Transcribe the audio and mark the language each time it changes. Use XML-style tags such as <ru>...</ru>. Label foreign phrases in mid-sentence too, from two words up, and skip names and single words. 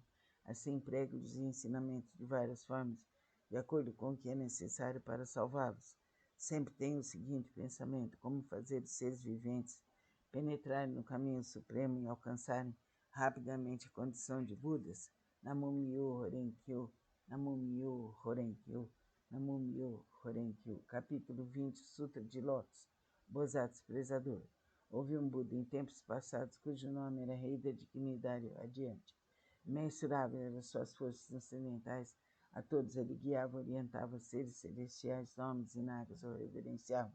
<pt>Assim prego-lhes os ensinamentos de várias formas, de acordo com o que é necessário para salvá-los. Sempre tenho o seguinte pensamento: como fazer os seres viventes penetrarem no caminho supremo e alcançarem rapidamente a condição de Budas.</pt> <ja>南無妙法蓮華経、南無妙法蓮華経、南無妙法蓮華経.</ja> <pt>Capítulo 20, Sutra de Lótus. Bodhisattva Prezador. Houve um Buda em tempos passados cujo nome era Rei da Dignidade Adiante. Imensurável eram suas forças transcendentais, a todos ele guiava, orientava seres celestiais, homens e nagas o reverenciavam.</pt>